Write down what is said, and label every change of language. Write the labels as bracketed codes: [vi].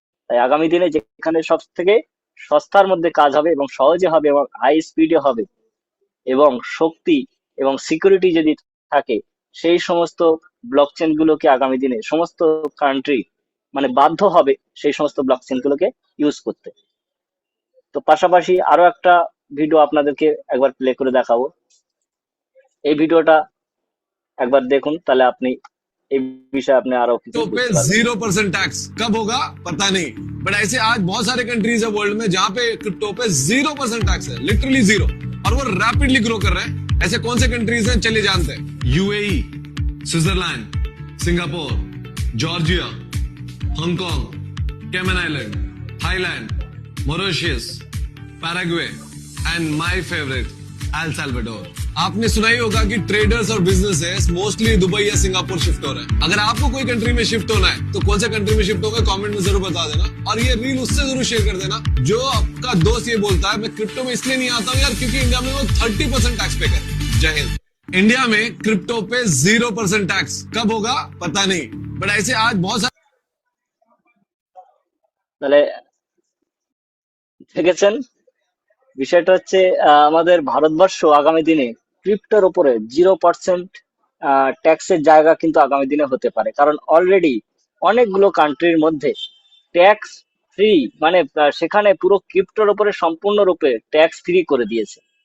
[bn] তাই আগামী দিনে যেখানে সব থেকে সস্তার মধ্যে কাজ হবে এবং সহজে হবে এবং হাই স্পিডে হবে এবং শক্তি এবং সিকিউরিটি যদি থাকে, সেই সমস্ত ব্লকচেন গুলোকে আগামী দিনে সমস্ত কান্ট্রি মানে বাধ্য হবে সেই সমস্ত ব্লকচেন গুলোকে ইউজ করতে। তো পাশাপাশি আরো একটা ভিডিও আপনাদেরকে একবার প্লে করে দেখাবো। এই ভিডিওটা একবার দেখুন, তাহলে আপনি এই বিষয়ে আপনি আরো কিছু [hi] क्रिप्टो पे [bn] বুঝতে পারবেন। [hi] 0% टैक्स कब होगा पता नहीं, बट ऐसे आज बहुत सारे कंट्रीज है वर्ल्ड में जहां पे क्रिप्टो पे 0% टैक्स है, लिटरली जीरो, और वो रैपिडली ग्रो कर रहे हैं। ऐसे कौन से कंट्रीज हैं, चलिए जानते हैं। UAE, Switzerland, Singapore, Georgia, Hong Kong, caiman island, Thailand, Mauritius, Paraguay and my favourite El Salvador. आपने सुना ही होगा कि ट्रेडर्स और बिजनेसेस मोस्टली दुबई या सिंगापुर शिफ्ट हो रहे हैं। अगर आपको कोई कंट्री में शिफ्ट होना है तो कौन सा कंट्री में शिफ्ट होगा कमेंट में जरूर बता देना, और ये रील उससे जरूर शेयर कर देना जो आपका दोस्त ये बोलता है मैं क्रिप्टो में इसलिए नहीं आता हूँ यार क्योंकि इंडिया में वो 30% टैक्स पे कर। जय हिंद। इंडिया में क्रिप्टो पे 0% टैक्स कब होगा पता नहीं, बट ऐसे आज बहुत सारे [bn] তাহলে দেখেছেন, বিষয়টা হচ্ছে আমাদের ভারতবর্ষ আগামী দিনে ক্রিপ্টোর উপরে 0% ট্যাক্সের জায়গা কিন্তু আগামী দিনে হতে পারে। কারণ অলরেডি অনেকগুলো কান্ট্রির মধ্যে ট্যাক্স ফ্রি, মানে সেখানে পুরো ক্রিপ্টোর উপরে সম্পূর্ণরূপে ট্যাক্স ফ্রি করে দিয়েছে।